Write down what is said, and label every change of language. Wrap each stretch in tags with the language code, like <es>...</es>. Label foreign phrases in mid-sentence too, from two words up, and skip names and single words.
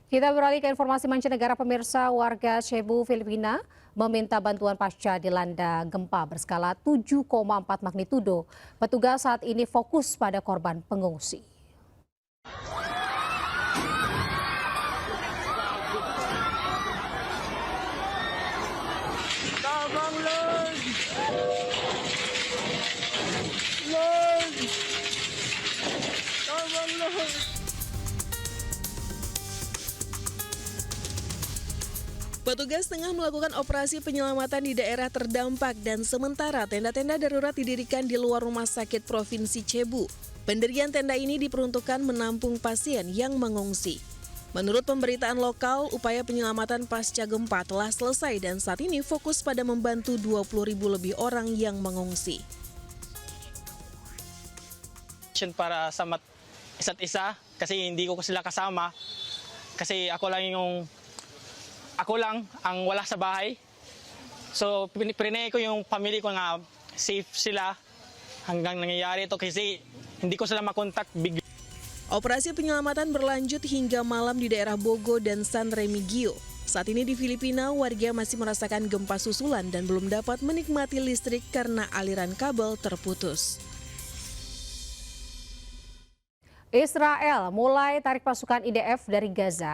<id>Kita beralih ke informasi mancanegara. Pemirsa, warga Cebu, Filipina meminta bantuan pasca dilanda gempa berskala 7,4 magnitudo. Petugas saat ini fokus pada korban pengungsi.</id> <ceb>Tabang Lord! Lord! Tabang Lord!</ceb> <id>Petugas tengah melakukan operasi penyelamatan di daerah terdampak dan sementara tenda-tenda darurat didirikan di luar rumah sakit Provinsi Cebu. Pendirian tenda ini diperuntukkan menampung pasien yang mengungsi. Menurut pemberitaan lokal, upaya penyelamatan pasca gempa telah selesai dan saat ini fokus pada membantu 20.000 lebih orang yang mengungsi.</id> <tl>Para sa isa't isa kasi hindi ko sila kasama kasi ako lang ang wala sa bahay. So prinay ko yung pamilya ko nga safe sila hanggang nangyayari ito kasi hindi ko sila makontak bigla.</tl> <id>Operasi penyelamatan berlanjut hingga malam di daerah Bogo dan San Remigio. Saat ini di Filipina, warga masih merasakan gempa susulan dan belum dapat menikmati listrik karena aliran kabel terputus. Israel mulai tarik pasukan IDF dari Gaza.</id>